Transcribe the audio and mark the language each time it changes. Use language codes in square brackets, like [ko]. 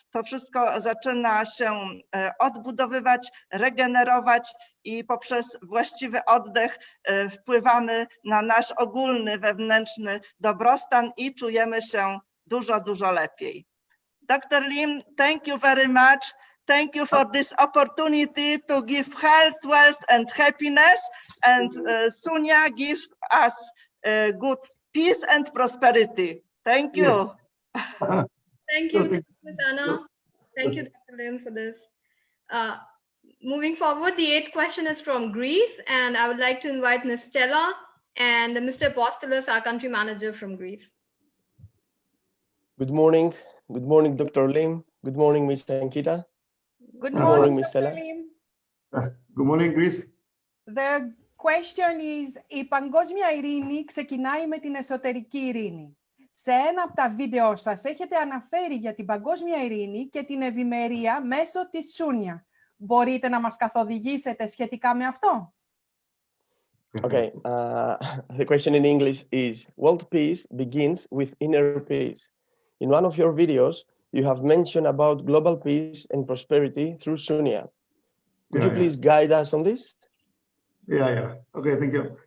[pl] To wszystko zaczyna się odbudowywać, regenerować i poprzez właściwy oddech wpływamy na nasz ogólny wewnętrzny dobrostan i czujemy się dużo, dużo lepiej. [en] Dr. Lim, thank you very much. Thank you for this opportunity to give health, wealth and happiness, and Sunya gives us good peace and prosperity. Thank you. Yes. Thank you, Ms. Anna. Thank you, Dr. Lim, for this. Moving forward, the 8th question is from Greece, and I would like to invite Ms. Stella and Mr. Apostolos, our country manager from Greece. Good morning. Good morning, Dr. Lim. Good morning, Ms. Ankita. Good morning, Ms. Stella. Good morning, Greece. The question is, [el] η παγκόσμια ειρήνη ξεκινάει με την εσωτερική ειρήνη. Σε ένα από τα βίντεο σας έχετε αναφέρει για την παγκόσμια ειρήνη και την ευημερία μέσω της Σούνια. Μπορείτε να μας καθοδηγήσετε σχετικά με αυτό? [en] Okay, the question in English is, world peace begins with inner peace. In one of your videos, you have mentioned about global peace and prosperity through Sunya. Could you please guide us on this? Yeah. Okay, thank you.